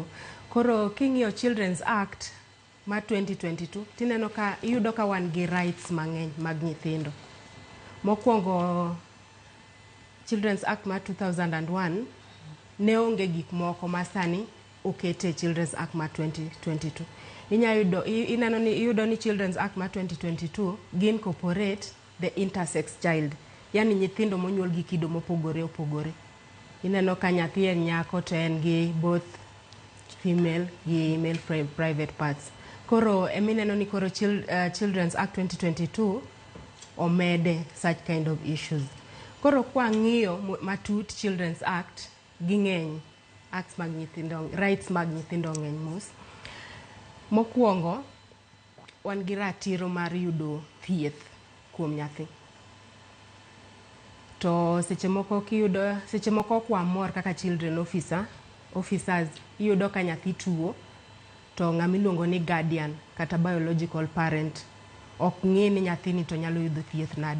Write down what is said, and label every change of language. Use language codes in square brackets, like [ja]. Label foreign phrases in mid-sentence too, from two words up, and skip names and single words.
[luo] Koro king'iyo Children's Act ma 2022 tineno ka iyudo ka wan gi rights mang'eny mag nyithindo. Mokwongo Children's Act ma 2001 ne onge gik moko ma sani okete Children's Act ma 2022. Ineno ni iyudo ni Children's Act ma 2022 gin [en] corporate the intersex child, [luo] yani nyithindo monyuol gi kido mopogore opogore. Ineno ka nyathi en nyako to en gi [en] both female [luo] gi [en] male private parts. [luo] Koro emineno ni koro Children's Act 2022 omede [en] such kind of issues. [luo] Koro kwa ng'iyo matut Children's Act ging'eny, acts mag nyithindo, rights mag nyithindo ng'eny mos. Mokwongo wan gi ratiro mar yudo thieth kuom nyathi. To seche moko kwa mor kaka [en] children officers [luo] iyudo ka nyathi tuo to ng'amiluongo ni guardian kata [en] biological parent [luo] ok ng'e ni nyathini to nyalo yudo thieth nade.